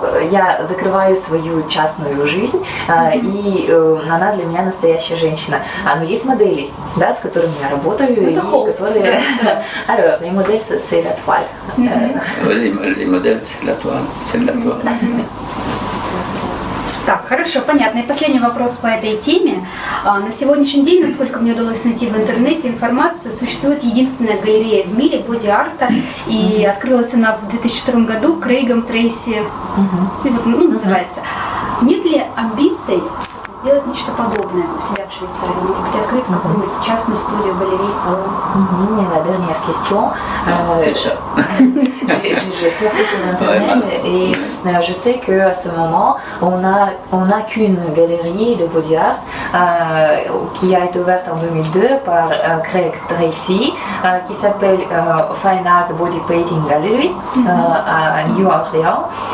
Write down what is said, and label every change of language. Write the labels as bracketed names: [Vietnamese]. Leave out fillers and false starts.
[Russian] Я закрываю свою частную жизнь, и она для меня настоящая женщина. Но есть модели, да, с которыми я работаю, и которые... [French] Alors, les modèles, c'est la toile. Les modèles, c'est la toile. C'est de la toile. [Russian] Так, хорошо, понятно. И последний вопрос по этой теме. На сегодняшний день, насколько мне удалось найти в интернете информацию, существует единственная галерея в мире боди-арта, и открылась она в 2002 году Крейгом Трейси, называется. Нет ли амбиций сделать нечто подобное у себя в Швейцарии? Может быть, открыть какую-нибудь частную студию, галерею, салон? [French] La dernière question. J'ai surfé sur Internet et je sais qu'à ce moment, on n'a qu'une galerie de body art qui a été ouverte en 2002 par Craig Tracy, qui s'appelle Fine Art Body Painting Gallery à New Orleans.